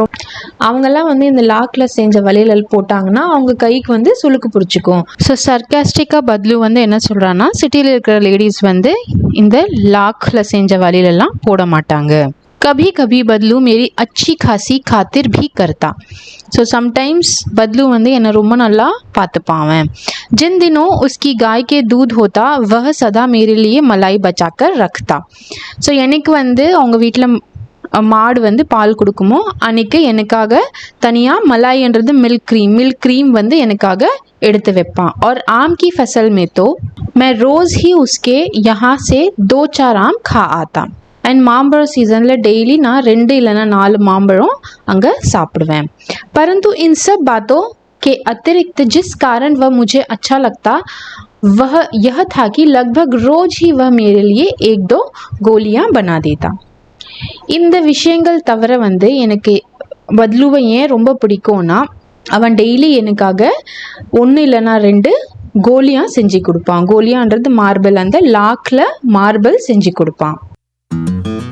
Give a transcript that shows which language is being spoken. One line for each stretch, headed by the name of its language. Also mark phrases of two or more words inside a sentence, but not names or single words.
Tamil: அவங்கெல்லாம் வந்து இந்த லாக்கில் செஞ்ச வளையல் போட்டாங்கன்னா அவங்க கைக்கு வந்து சுளுக்கு பிடிச்சிக்கும்.
English: so sarcastic
Tamil: பத்லு வந்து என்ன சொல்கிறான்னா சிட்டியில் இருக்கிற லேடிஸ் வந்து இந்த லாக்கில் செஞ்ச வளையலெல்லாம் போட மாட்டாங்க.
Hindi: कभी कभी बदलू मेरी अच्छी खासी खातिर भी करता.
English: so sometimes
Tamil: பத்லு வந்து என்னை ரொம்ப நல்லா பார்த்துப்பான்.
Hindi: जिन दिनों उसकी गाय के दूध होता वह सदा मेरे लिए मलाई बचाकर रखता.
Tamil: ஸோ எனக்கு வந்து அவங்க வீட்டில் மாடு வந்து பால் கொடுக்குமோ அன்றைக்கி எனக்காக தனியாக மலாய்ன்றது
English: milk cream
Tamil: வந்து எனக்காக எடுத்து வைப்பான்.
Hindi: और आम की फसल में तो मैं रोज़ ही उसके यहाँ से 2-4 आम खा आता.
Tamil: அண்ட் மாம்பழம்
English: season daily
Tamil: நான் 2 இல்லைன்னா 4 மாம்பழம் அங்கே சாப்பிடுவேன்.
Hindi: परंतु इन सब बातों के अतिरिक्त जिस कारण वह मुझे अच्छा लगता वह यह था कि लगभग रोज ही वह मेरे लिए 1-2 गोलियां बना देता.
Tamil: இந்த விஷயங்கள் தவிர வந்து எனக்கு பத்லுவை ஏன் ரொம்ப பிடிக்கும்னா அவன் டெய்லி எனக்காக 1 இல்லைன்னா 2 கோலியா செஞ்சு கொடுப்பான். கோலியான்றது மார்பிள், அந்த லாக்கில் மார்பிள் செஞ்சு கொடுப்பான்.